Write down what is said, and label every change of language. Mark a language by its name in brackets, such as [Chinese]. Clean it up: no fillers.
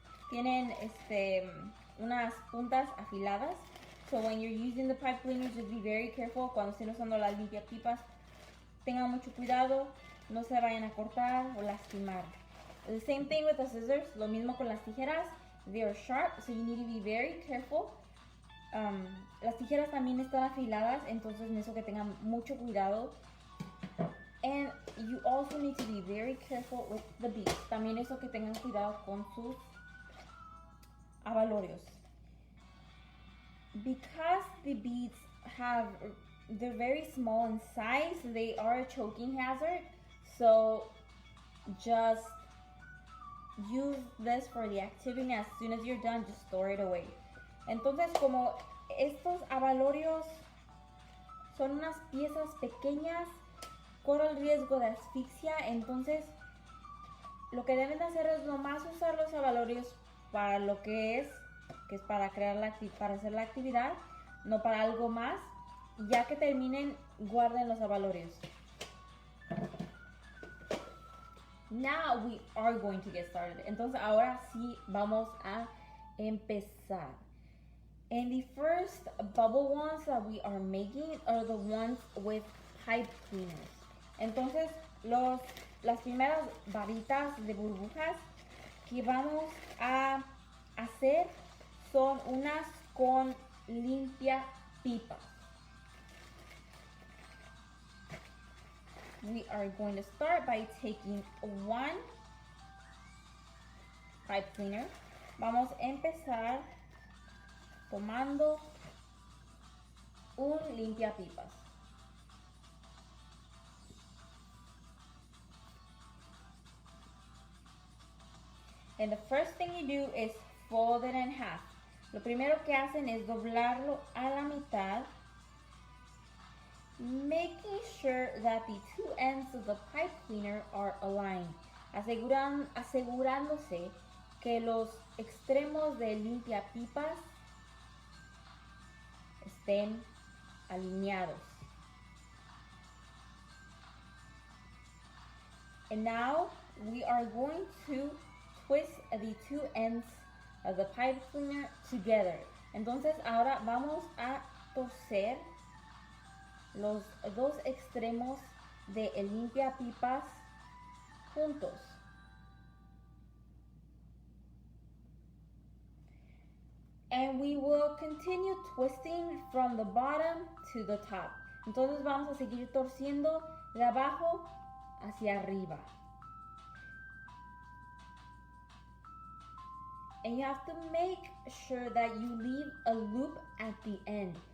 [Spanish] Tienen unas puntas afiladas. [English] So when you're using the pipe cleaners, just be very careful. [Spanish] Cuando estén usando las limpiapipas, tengan mucho cuidado, no se vayan a cortar o lastimar. [English] The same thing with the scissors, [Spanish] lo mismo con las tijeras. [English] They are sharp, so you need to be very careful. [Spanish] Las tijeras también están afiladas, entonces necesito que tengan mucho cuidado. [English] And you also need to be very careful with the beads. [Spanish] También eso que tengan cuidado con sus abalorios. [English] Because the beads they're very small in size, they are a choking hazard. So just use this for the activity. As soon as you're done, just store it away. [Spanish] Entonces, como estos abalorios son unas piezas pequeñas, corre el riesgo de asfixia. Entonces, lo que deben de hacer es nomás usar los abalorios para lo que es para hacer la actividad, no para algo más. Ya que terminen, guarden los abalorios. [English] Now we are going to get started. [Spanish] Entonces ahora sí vamos a empezar. [English] And the first bubble wands that we are making are the ones with pipe cleaners. [Spanish] Entonces las primeras varitas de burbujas que vamos a hacer son unas con limpia pipas. [English] we are going to start by taking one pipe cleaner. [Spanish] Vamos a empezar tomando un limpiapipas. [English] And the first thing you do is fold it in half. [Spanish] Lo primero que hacen es doblarlo a la mitad, [English] making sure that the two ends of the pipe cleaner are aligned, [Spanish] asegurándose que los extremos del limpiapipas estén alineados. [English] And now we are going to twist the two ends of the pipe cleaner together. [Spanish] Entonces ahora vamos a torcer los dos extremos de el limpiapipas juntos. [English] And we will continue twisting from the bottom to the top. [Spanish] Entonces vamos a seguir torciendo de abajo hacia arriba. [English] And you have to make sure that you leave a loop at the end.